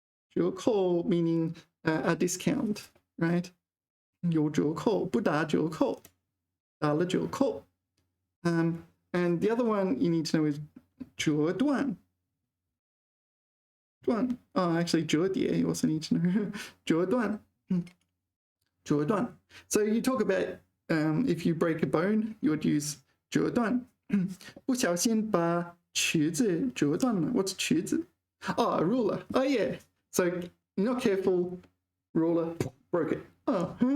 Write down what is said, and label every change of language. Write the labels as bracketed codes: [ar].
[en] 折扣 meaning a discount, right? [zh] 有折扣，不打折扣，打了折扣。 [en] And the other one you need to know is 折断。断 actually 折叠 you also need to know 折断折断 so you talk about if you break a bone you would use 折断 [zh] 不小心把尺子折断了 [en] what's 尺子 a ruler oh yeah so you're not careful ruler broke it oh